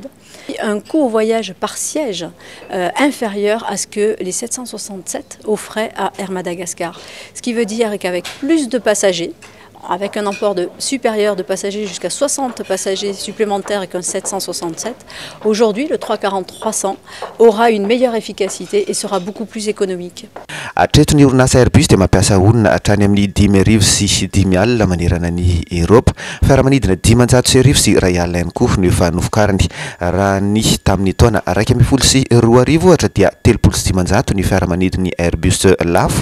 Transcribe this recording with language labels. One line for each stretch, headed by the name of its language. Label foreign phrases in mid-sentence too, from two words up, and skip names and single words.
French: Un coût au voyage par siège inférieur à ce que les 767 offraient à Air Madagascar. Ce qui veut dire qu'avec plus de passagers, avec un emport supérieur de passagers jusqu'à 60 passagers supplémentaires qu'un 767, aujourd'hui le 340-300 aura une meilleure efficacité et sera beaucoup plus économique.
Malagasy: Atreto ny orinasa Airbus dia mampiasa olona hatrany amin'ny 5,5 sy 5 alina manerana ny Eropa. Fiaramanidina 500 sy 2 alina ihany koa no efa novokarany. Raha ny tamin'ny taona 112 sy 2 ohatra dia 700 ny fiaramanidiny Airbus lafo.